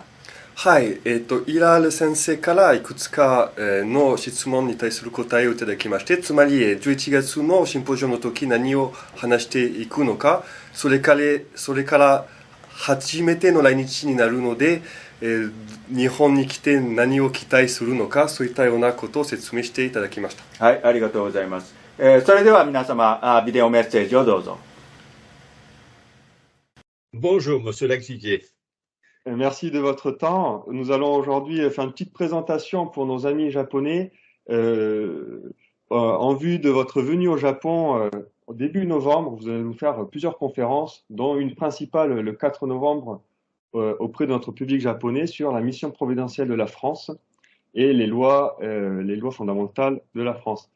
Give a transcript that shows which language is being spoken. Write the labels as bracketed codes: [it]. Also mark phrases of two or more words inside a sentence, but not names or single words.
[ja] はい、イラール先生からいくつかの質問に対する答えをいただきまして、つまり11月のシンポジウムの時何を話していくのか、それから初めての来日になるので、日本に来て何を期待するのか、そういったようなことを説明していただきました。はい、ありがとうございます。それでは皆様、ビデオメッセージをどうぞ。 [fr] Bonjour, Monsieur Laxiguier. Merci de votre temps. Nous allons aujourd'hui faire une petite présentation pour nos amis japonais en vue de votre venue au Japon au début novembre. Vous allez nous faire plusieurs conférences, dont une principale le 4 novembre auprès de notre public japonais sur la mission providentielle de la France et les lois fondamentales de la France.